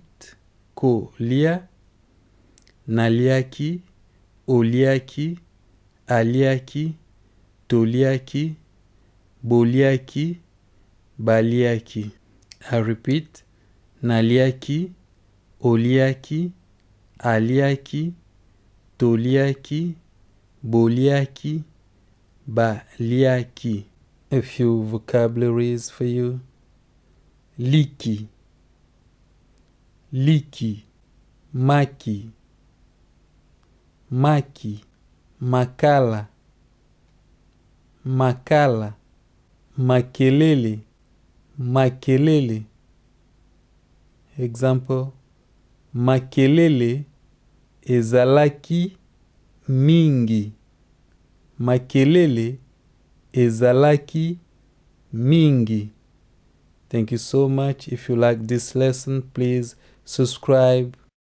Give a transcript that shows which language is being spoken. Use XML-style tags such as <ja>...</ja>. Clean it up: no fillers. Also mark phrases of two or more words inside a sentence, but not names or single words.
<ln>Kolia, Naliaki, Oliaki, Aliaki, Toliaki, Boliaki, Baliaki.</ln> <en>I repeat,</en> <ln>Naliaki, Oliaki, Aliaki, Toliaki, Boliaki, Baliaki.</ln> <en>A few vocabularies for you.</en> <ln>Líki, Líki, Máki, Máki, Makála, Makála, Makeléle, Makeléle. Example, Makeléle, ezalaki mingi. Makeléle, ezalaki mingi.</ln> <en>Thank you so much. If you like this lesson, please subscribe,</en>